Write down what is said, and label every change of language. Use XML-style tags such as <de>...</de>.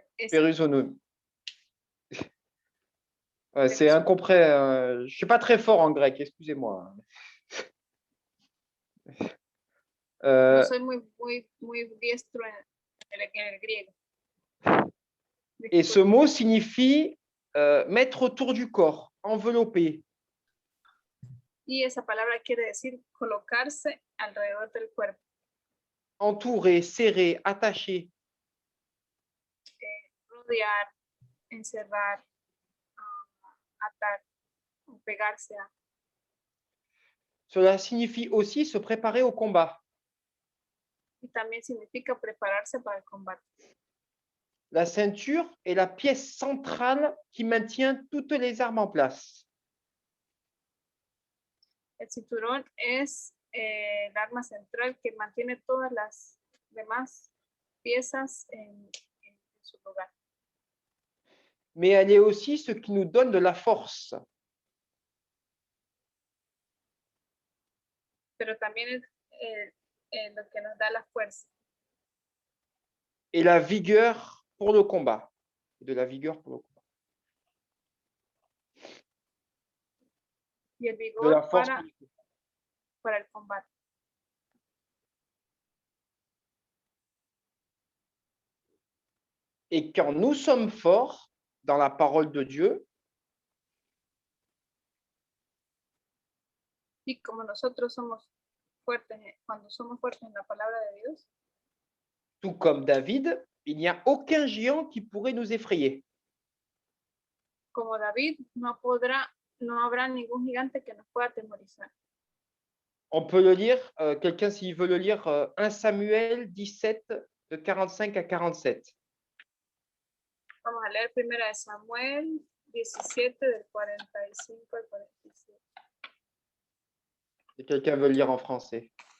<fr>Périsonumi. Ouais, c'est incompréhensible. Je ne suis pas très fort en grec, excusez-moi.</fr> <es>No soy muy diestro en el griego.</es> <fr>Et ce mot signifie mettre autour du corps, envelopper.</fr> <es>Y esa palabra quiere decir colocarse alrededor del cuerpo.</es> <fr>Entourer, serrer, attacher.</fr> <es>Rodear, encerrar, atar, pegarse a.</es> <fr>Cela signifie aussi se préparer au combat.</fr> <es>Y también significa prepararse para el combate.</es> <fr>La ceinture est la pièce centrale qui maintient toutes les armes en place.</fr> <es>El cinturón es el arma central que mantiene todas las demás piezas en su lugar.</es> <fr>Mais elle est aussi ce qui nous donne de la force.</fr> <es>Pero también es lo que nos da la fuerza.</es> <fr>Et la vigueur pour le combat. De la vigueur pour le combat.</fr> <es>Y el</es> <fr>De</fr> <es>vigor</es> <fr>la force.</fr> <es>para el combate.</es> <fr>Et quand nous sommes forts dans la parole de Dieu,</fr> <es>y como nosotros somos fuertes, cuando somos fuertes en la palabra de Dios,</es> <fr>tout comme David, il n'y a aucun géant qui pourrait nous effrayer.</fr> <es>como David, no podrá no habrá ningún gigante que nos pueda atemorizar.</es> <fr>On peut le lire, quelqu'un s'il veut le lire, 1 Samuel 17, de 45 à 47.</fr> <es>Vamos a leer primero de Samuel 17, del 45 al 47.</es> <fr>Si quelqu'un veut le lire en français.</fr>